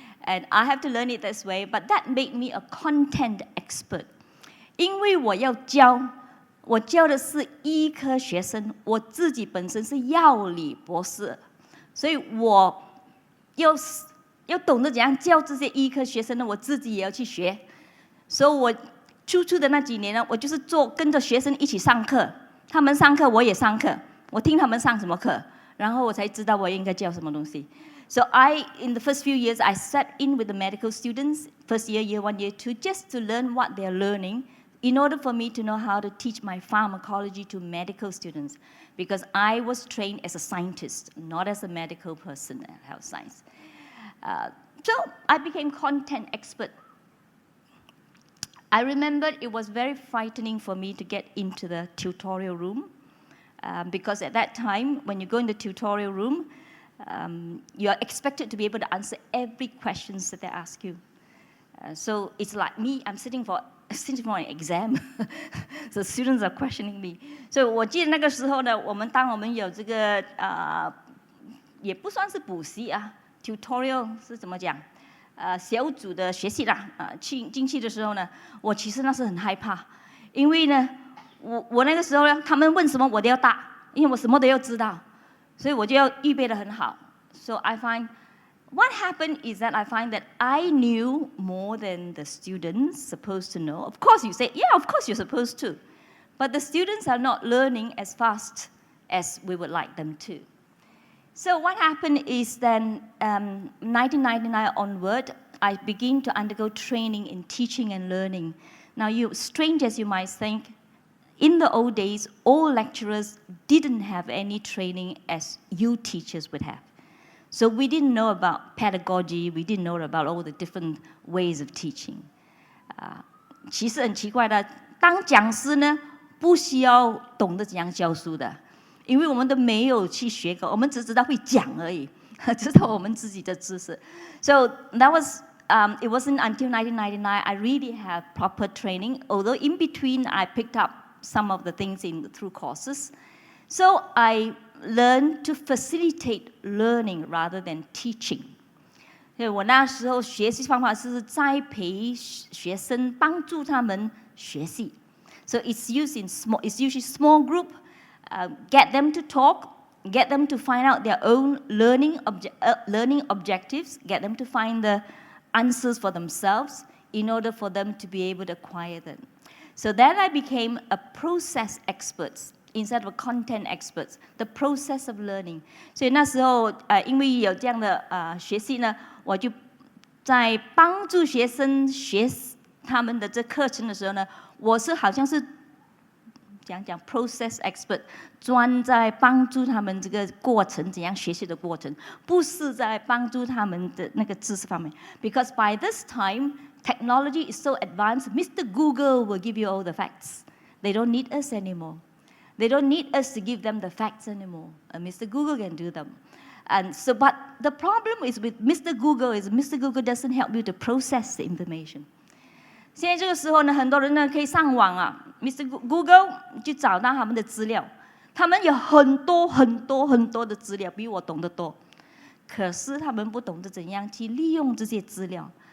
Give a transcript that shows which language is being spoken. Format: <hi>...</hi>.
<en>And I have to learn it this way, but that made me a content expert.</en> <zh>因为我教的是医科学生，我自己本身是药理博士，所以我要懂得怎样教这些医科学生呢，我自己也要去学。所以我初的那几年呢，我就是跟着学生一起上课，他们上课我也上课，我听他们上什么课，然后我才知道我应该教什么东西。</zh> <en>So in the first few years, I sat in with the medical students, first year, year 1, year 2, just to learn what they're learning in order for me to know how to teach my pharmacology to medical students, because I was trained as a scientist, not as a medical person in health science. So I became content expert. I remember it was very frightening for me to get into the tutorial room, because at that time, when you go in the tutorial room, you are expected to be able to answer every question that they ask you. So it's like me, I'm sitting for an exam. So students are questioning me.</en> <zh>So 我记得那个时候呢，当我们有这个也不算是补习啊 ，tutorial 是怎么讲？小组的学习啦，进去的时候呢，我其实那是很害怕，因为呢，我那个时候呢，他们问什么我都要答，因为我什么都要知道。所以我就要预备得很好。</zh> <en>So I find what happened is that I find that I knew more than the students supposed to know. Of course, you say, yeah, of course you're supposed to. But the students are not learning as fast as we would like them to. So what happened is then 1999 onward, I began to undergo training in teaching and learning. Now, strange as you might think, in the old days, all lecturers didn't have any training as you teachers would have. So we didn't know about pedagogy, we didn't know about all the different ways of teaching.</en> <zh>其实很奇怪的，当讲师呢，不需要懂得怎样教书的，因为我们都没有去学过，我们只知道会讲而已，知道我们自己的知识。</zh> <en>So that was it wasn't until 1999 I really had proper training, although in between I picked up some of the things through courses. So I learned to facilitate learning rather than teaching.</en> <zh>所以我那时候学习方法是栽培学生，帮助他们学习。</zh> <en>So it's usually small group, get them to talk, get them to find out their own learning objectives, get them to find the answers for themselves in order for them to be able to acquire them. So then I became a process expert instead of a content expert, the process of learning.</en> <zh>所以那时候因为有这样的学习呢，我就在帮助学生学他们的这课程的时候呢，我是好像是讲</zh> <en>process expert，</en> <zh>专在帮助他们这个过程怎样学习的过程，不是在帮助他们的那个知识方面。</zh> <en>Because by this time, technology is so advanced, Mr. Google will give you all the facts. They don't need us anymore. They don't need us to give them the facts anymore. Mr. Google can do them. And so, but the problem is with Mr. Google doesn't help you to process the information.</en> <zh>现在这个时候呢，很多人呢可以上网啊 ，Mr. Google 就找到他们的资料，他们有很多的资料，比我懂得多。可是他们不懂得怎样去利用这些资料。</zh>